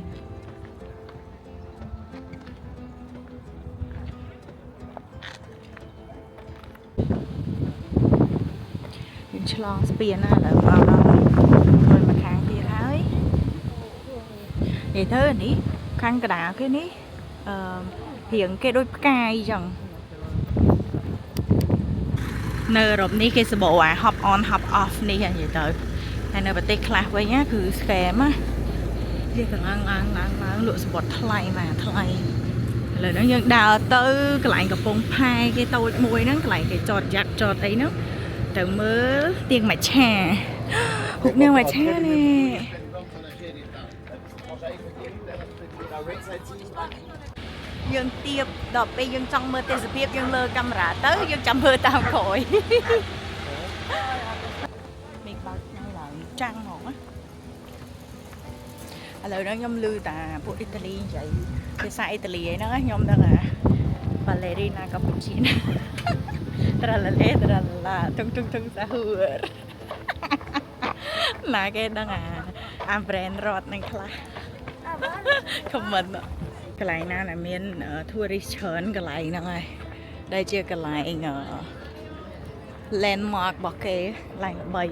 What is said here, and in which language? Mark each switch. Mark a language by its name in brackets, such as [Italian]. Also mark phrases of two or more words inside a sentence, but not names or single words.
[Khmer] ឆ្លងស្ពានណាឥឡូវមកដល់មួយមកខាងទៀតហើយនិយាយទៅនេះខាងកណ្ដាលគេនេះរៀងគេដូចផ្កាយចឹង នៅអឺរ៉ុបនេះគេសបោអា [English] hop on hop off [Khmer] នេះនិយាយទៅហើយនៅប្រទេសខ្លះវិញណាគឺ scam ណាវាកឡើងលក់សម្បត្តិថ្លៃមកថ្លៃឥឡូវហ្នឹងយើងដើរទៅកន្លែងកំពង់ផែគេតូចមួយហ្នឹងកន្លែងគេចតយ៉ាត់ចតអីហ្នឹង ទៅមើលទៀងមួយឆាហុកនាងមួយឆានេះ យើងទៀបដល់ពេលយើងចង់មើលទេសភាពយើងលើកាមេរ៉ាទៅយើងចាំមើលតាមក្រោយមេឃបើកថ្ងៃឡើងចាំងហ្មងណាឥឡូវហ្នឹងខ្ញុំឮតាពួកអ៊ីតាលីនិយាយភាសាអ៊ីតាលីហ្នឹងខ្ញុំដឹងថា Ballerina Cappuccina Tralala tralala tung tung tung sahur ណាគេដឹងអា brand រត់នឹងខ្លះ comment កន្លែងណាដែលមាន tourist ច្រើនកន្លែងហ្នឹងហើយដែលជាកន្លែង landmark របស់គេកន្លែងល្បី